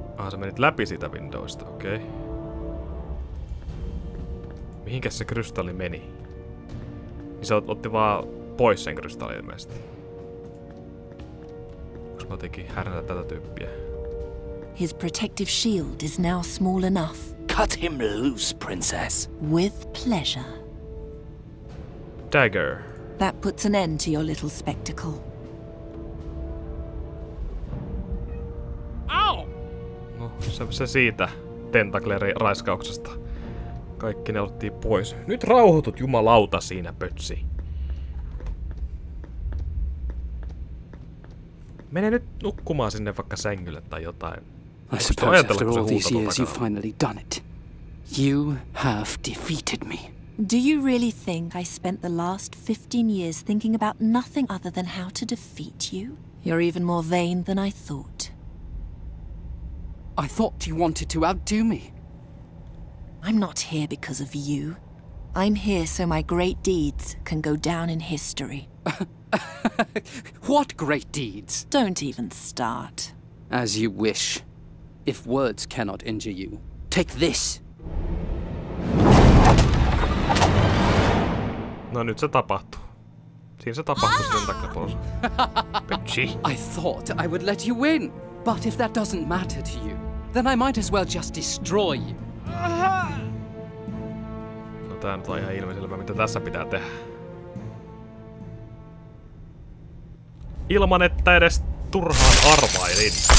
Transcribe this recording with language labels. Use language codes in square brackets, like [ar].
[fi] Sä menit läpi siitä windowsta, okei. Okay. Mihinkäs se krystalli meni? Niin se otti vaan pois sen krystallin ilmeisesti. Onks mä jotenkin härnätä tätä tyyppiä? [en] His protective shield is now small enough. Cut him loose, princess. With pleasure. Dagger. That puts an end to your little spectacle. [fi] No, se siitä tentakleri-raiskauksesta. Kaikki ne otettiin pois. Nyt rauhoitut jumalauta siinä, pötsi. Mene nyt nukkumaan sinne vaikka sängylle tai jotain. [en] I suppose after all these years you've finally done it. You have defeated me. Do you really think I spent the last 15 years thinking about nothing other than how to defeat you? You're even more vain than I thought. I thought you wanted to outdo me. I'm not here because of you. I'm here so my great deeds can go down in history. What great deeds? Don't even start. As you wish. If words cannot injure you, take this. [fi] No nyt se tapahtuu. Siinä se tapahtuu sen takapuolella. Petsi. [en] I thought I would let you win. But if that doesn't matter to you, then I might as well just destroy you. [fi] No tää nyt on ihan ilmiselvä, mitä tässä pitää tehdä. Ilman, että edes turhaan arvailin.